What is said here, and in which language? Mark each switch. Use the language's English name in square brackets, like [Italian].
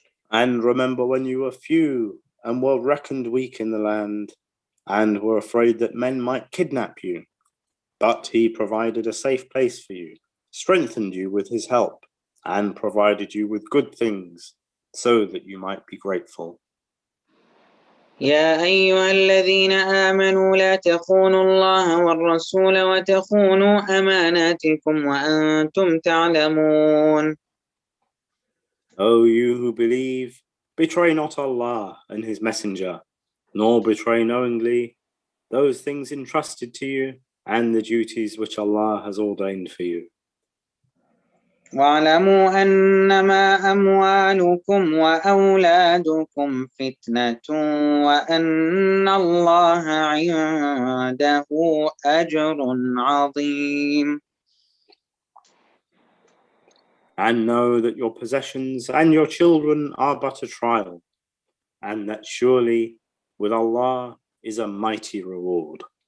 [English] And remember when you were few and were reckoned weak in the land, and were afraid that men might kidnap you. But He provided a safe place for you, strengthened you with His help, and provided you with good things, so that you might be grateful. [Arabic] يا أيها الذين آمنوا لا تخونوا الله والرسول وتخونوا أماناتكم وأنتم تعلمون. [English] O you who believe, betray not Allah and His Messenger, nor betray knowingly those things entrusted to you and the duties which Allah has ordained for you. [Arabic] واعلموا أنما أموالكم وأولادكم فتنة وأن الله عنده أجر عظيم. [English] And know that your possessions and your children are but a trial, and that surely with Allah is a mighty reward.